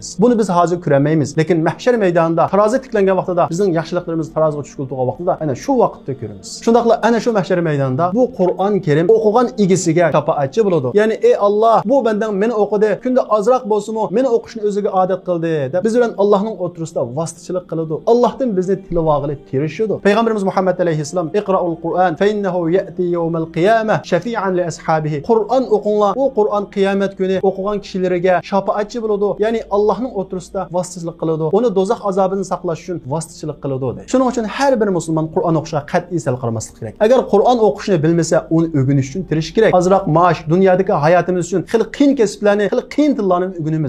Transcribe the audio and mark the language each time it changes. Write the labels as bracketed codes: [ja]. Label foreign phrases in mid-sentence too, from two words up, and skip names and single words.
[uz] Buni biz hozir ko'rmaymiz, lekin mahshar maydonida tarozi tiklangan vaqtida bizning yaxshiliklarimiz taroziga tushib turgan vaqtida ana shu vaqtda ko'ramiz. Shundaqla ana shu mahshar maydonida bu Qur'on Karim o'qigan egasiga shafoatchi bo'ladi. Ya'ni ey Alloh, bu bandan meni o'qidi, kunda ozroq bo'lsa-mu, meni o'qishni o'ziga odat qildi deb biz bilan Allohning o'rtasida vositachilik qiladi. Allohdan bizni tilovat qilib tirishadi. Payg'ambarimiz Muhammad alayhissalom [ar] اقرؤوا القرآن فإنه يأتي يوم القيامة شفيعا لأصحابه. [uz] Qur'on o'qinglar. Bu Qur'on qiyomat kuni o'qigan kishilarga shafoatchi bo'ladi. Ya'ni Allohning o'rtasida vositachilik qiladi. Uni dozoq azobidan saqlash uchun vositachilik qiladi deydi. Shuning uchun har bir musulmon Qur'on o'qishga qat'iy sal qaramaslik kerak. Agar Qur'on o'qishni bilmasa, uni o'rganish uchun tirish kerak. Ozroq maash, dunyodagi hayotimiz uchun xil qiyin kasblarni, xil qiyin tillarni o'rganamiz.